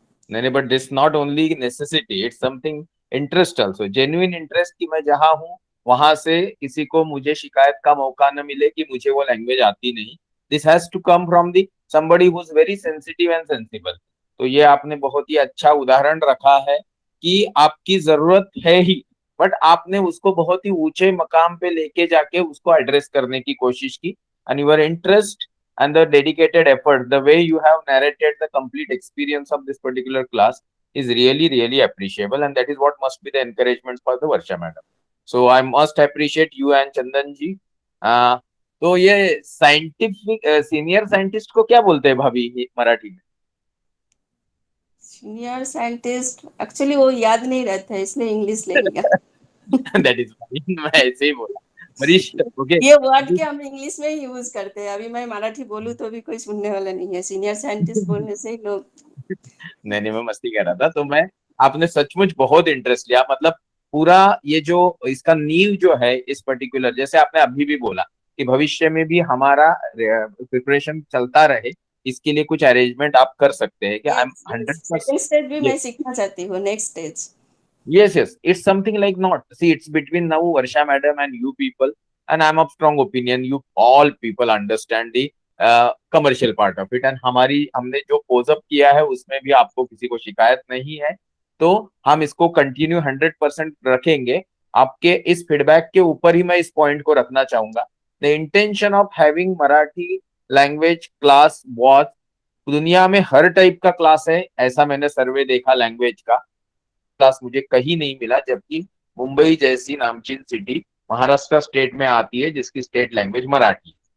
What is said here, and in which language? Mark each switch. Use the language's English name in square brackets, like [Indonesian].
[Hindi] नहीं, [English] but this not only necessity, it's something interest also, genuine interest [Hindi] कि मैं जहाँ हूँ वहां से किसी को मुझे शिकायत का मौका न मिले कि मुझे वो लैंग्वेज आती नहीं। [English] This has to come from the somebody who is very sensitive and sensible. [Hindi] तो ये आपने बहुत ही अच्छा उदाहरण रखा है कि आपकी जरूरत है ही, बट आपने उसको बहुत ही ऊंचे मकाम पे लेके जाके उसको एड्रेस करने की कोशिश की। [English] And your interest and the dedicated effort, the way you have narrated the complete experience of this particular class is really, really appreciable. And that is what must be the encouragement for the Varsha madam. So I must appreciate you and Chandan ji. [Hindi] तो ये scientific senior scientist को क्या बोलते हैं भाभी मराठी में? Senior scientist actually वो याद नहीं रहता है, इसलिए इंग्लिश ले लिया। दैट इज मैं ऐसे ही बोला, वरिष्ठ। ओके। ये वर्ड के हम इंग्लिश में ही यूज करते हैं। अभी मैं मराठी बोलूँ तो भी कोई सुनने वाला नहीं है। सीनियर साइंटिस्ट बोलने से ही लोग। नहीं, मैं मस्ती कर रहा था। तो मैं, आपने सचमुच बहुत इंटरेस्ट लिया, मतलब पूरा ये जो इसका नींव जो है इस पर्टिकुलर, जैसे आपने अभी भी बोला कि भविष्य में भी हमारा प्रिपरेशन चलता रहे, इसके लिए कुछ अरेंजमेंट आप कर सकते हैं कि I am [English] Yes, yes, 100%। [Hindi] Second stage भी मैं सीखना चाहती हूँ, next stage. [English] Yes, it's something like not. See, it's between now Varsha madam and you people, and I'm of strong opinion. You all people understand the commercial part of it, and [Hindi] हमारी हमने जो pose up किया है उसमें भी आपको किसी को शिकायत नहीं है। तो हम इसको कंटिन्यू 100% रखेंगे। आपके इस फीडबैक के ऊपर ही मैं इस पॉइंट को रखना चाहूंगा। [English] the intention of having Marathi language class was, [Hindi] दुनिया में हर टाइप का क्लास है ऐसा मैंने सर्वे देखा लैंग्वेज का, क्लास मुझे कहीं नहीं मिला, जबकि मुंबई जैसी नामचीन सिटी महाराष्ट्र स्टेट में आती है जिसकी स्टेट लैंग्वेज मराठी।